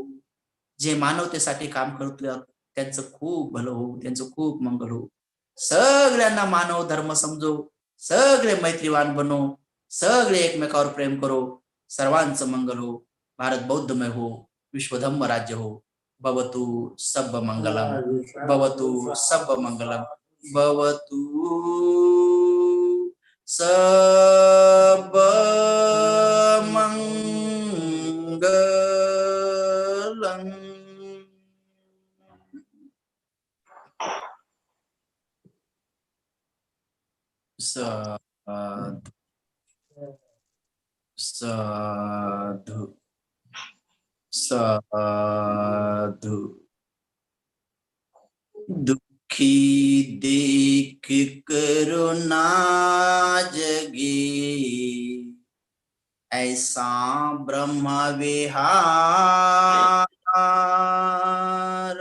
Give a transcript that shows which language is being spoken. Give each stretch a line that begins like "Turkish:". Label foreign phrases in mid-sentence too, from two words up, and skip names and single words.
Marathi: जे मानवतेसाठी काम करतात त्यांचं खूप भलं होऊ, त्यांचं खूप मंगल होऊ. सगळ्यांना मानव धर्म समजू, सगळे मैत्रीवान बनो, सगळे एकमेकावर प्रेम करो, सर्वांचं मंगल हो. भारत बौद्धमय हो, विश्वधम्म राज्य हो.
Pali: भवतु सब मंगलम, भवतु सब मंगलम, भवतु सब मंगलम. साधु साधु साधु.
Hindi: दुखी देख करुणा जगी, ऐसा ब्रह्म विहार.